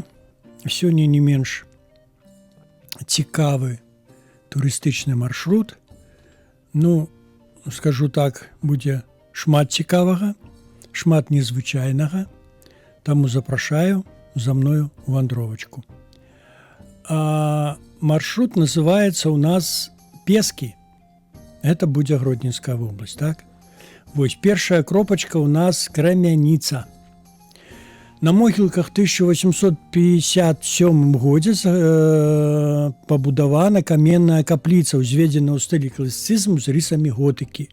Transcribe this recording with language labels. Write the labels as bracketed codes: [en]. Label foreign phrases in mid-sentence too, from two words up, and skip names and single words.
[be] Сёння не менш цікавы турыстычны маршрут. Ну, скажу так, будзе шмат цікавага, шмат незвычайнага. Таму запрашаю за мною вандровачку. [ru] Маршрут называется у нас Пески. [be] Это будзе Гродзенская вобласць, так? Вось першая кропачка у нас Крамяніца. На могілках 1857 годзе пабудавана каменная капліца, узведзена ў стылі класіцызму з рысамі готыкі.